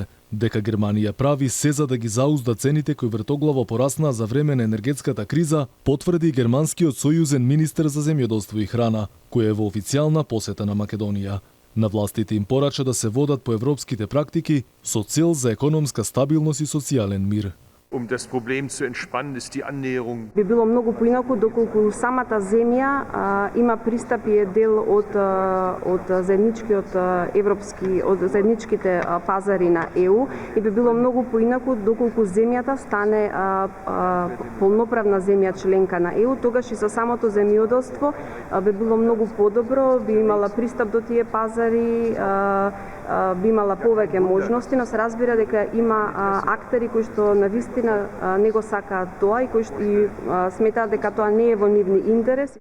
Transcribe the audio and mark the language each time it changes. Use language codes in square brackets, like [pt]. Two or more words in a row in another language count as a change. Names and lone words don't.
[mk] Дека Германија прави се за да ги заузда цените кои вртоглаво пораснаа за време на енергетската криза, потврди германскиот сојузен министер за земјоделство и храна, кој е во официјална посета на Македонија. На властите им порача да се водат по европските практики со цел за економска стабилност и социјален мир. [de] Das Problem zu entspannen ist die Annäherung. [mk] Би било многу поинаку доколку самата земја има пристап и е дел од заедничкиот европски, од заедничките пазари на ЕУ, и би било многу поинаку доколку земјата стане полноправна земја членка на ЕУ, тогаш и со самото земјоделство би било многу подобро, би имала пристап до тие пазари, би имала повеќе можности, но се разбира дека има актери кои што навистина не го сакаат тоа и кои сметаат дека тоа не е во нивни интерес.